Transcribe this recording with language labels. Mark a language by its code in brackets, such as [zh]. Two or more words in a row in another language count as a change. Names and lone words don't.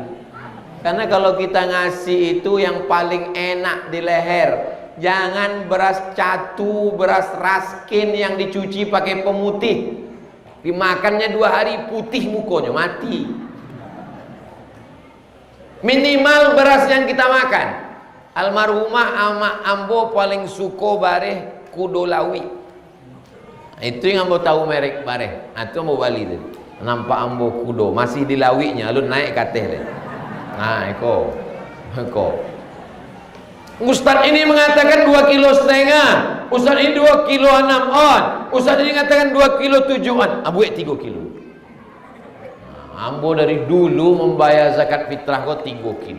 [id] Karena kalau kita ngasih itu yang paling enak di leher. Jangan beras catu, beras raskin yang dicuci pakai pemutih. Dimakannya 2 hari putih mukanya, mati. Minimal beras yang kita makan. [min] Almarhumah ama ambo paling suko bareh kudolawi. Itu yang ambo tahu merek bareh. Itu ambo bali tu. Nampak ambo kudo masih di lawinya, lu naik kateh deh. Nah, eko. [id] Ustaz ini mengatakan 2,5 kilo. Ustaz ini 2,6 kilo on. Ustaz ini mengatakan 2,7 kilo on. [min] Ambo 3 kilo. [id] Nah, ambo dari dulu membayar zakat fitrah kok 3 kilo.